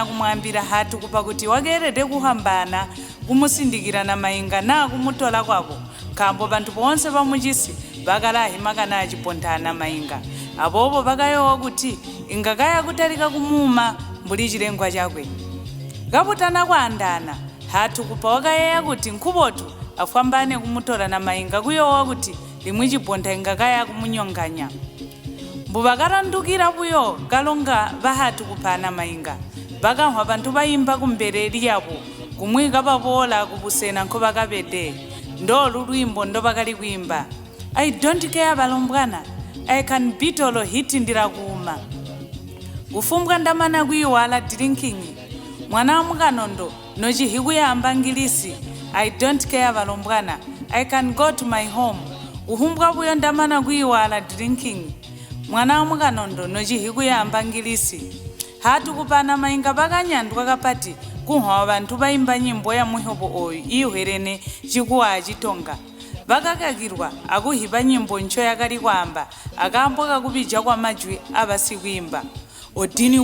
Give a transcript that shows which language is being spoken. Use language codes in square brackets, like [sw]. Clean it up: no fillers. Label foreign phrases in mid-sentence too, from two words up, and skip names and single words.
[toi] kumwambira hatu kupa kuti wakerete kuhambana kumusindikira na mainga na kumutola kwako kambo bantu bonse pamuchisi bakalahi makana achiponta na mainga abobo bakayowa kuti ingakaya kutalika kumuma mbuli chilengwa chakwe kaputana kwa andana hatu kupa wakayeya kuti nkhubotu afambane kumutola na mainga kuyowa kuti limwe chiponta ingakaya kumunyonganya mbubakarandukira buyo kalonga bahatu kupana mainga bakamwa bantu bayimba kumbereri yabo kumwika babola kubusena nkho bakabede ndo lulwimbo ndo bakali kuimba [en] I don't care [toi] balombwana [en] I can beat all [toi] hitindira kuuma kufumbwa ndamana kuyiwala drinking mwana mukanondo nochihiku yamba ngilisi [en] I don't care [toi] balombwana [en] I can go to my home [toi] uhumbwa buyo ndamana kuyiwala drinking mwana mukanondo nochihiku yamba ngilisi hatu kupana mainga bakanyandwa kapati kuhwa bantu bayimba nyimbo ya muhobo oyu ihwerene chikuwa chitonga bakakakirwa akuhiba nyimbo ncho yakali kwamba akambo kakupija kwa majwi abasikuyimba odini